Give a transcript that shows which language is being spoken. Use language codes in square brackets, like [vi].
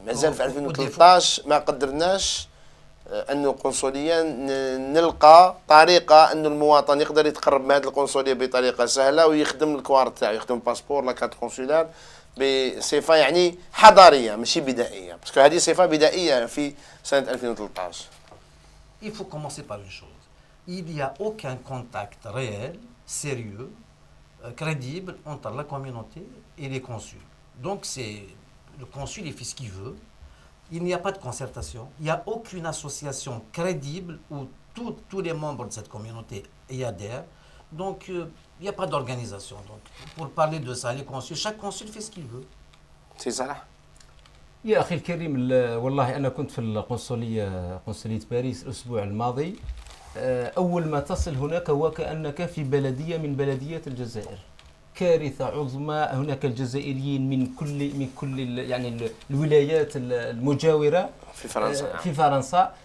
[ar] مازال في 2013 ما قدرناش انه القنصليه نلقى طريقه انه المواطن يقدر يتقرب من هذه القنصليه بطريقه سهله ويخدم الكوارت تاعو يخدم باسبور لاكارت كونسولار بصفة يعني حضارية ماشي بدائية، باسكو هذه صفة بدائية في سنة 2013. [fr] Il faut commencer par une chose. Il n'y a aucun contact réel, sérieux, crédible entre la communauté et les consuls. Donc c'est le consul il fait ce qu'il veut. Il n'y a pas de concertation. Il n'y a aucune association crédible où tous les membres de cette communauté y adhèrent. Donc il n'y a pas d'organisation. Donc, pour parler de ça, les consuls, chaque consul fait ce qu'il veut. C'est ça. [ar] يا أخي الكريم والله أنا كنت في قنصلية باريس الأسبوع الماضي. أول ما تصل هناك وكأنك في بلدية من بلديات الجزائر. كارثة عظمى. هناك الجزائريين من كل يعني الولايات المجاورة في فرنسا.